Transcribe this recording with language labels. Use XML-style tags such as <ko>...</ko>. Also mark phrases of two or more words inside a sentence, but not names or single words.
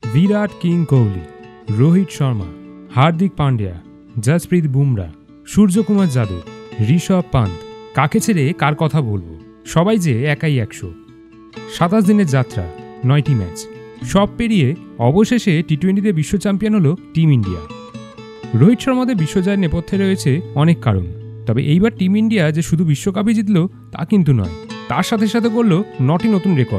<bn>विराट किंग कोहली, रोहित शर्मा, हार्दिक पांड्या, जसप्रीत बुमरा, सूर्यकुमार यादव, ঋষভ পান্ত, কাকে ছেড়ে কার কথা বলবো, সবাই যে একাই 100। 27 দিনের যাত্রা, 9টি ম্যাচ, সব পেরিয়ে অবশেষে টি-20তে বিশ্ব চ্যাম্পিয়ন হলো টিম ইন্ডিয়া। রোহিত শর্মাদের বিশ্বজয়ের নেপথ্যে রয়েছে অনেক কারণ, তবে এইবার টিম ইন্ডিয়া যে শুধু বিশ্বকাপই জিতল তা কিন্তু নয়, তার সাথে সাথে করল 9টি নতুন রেকর্ড।</bn>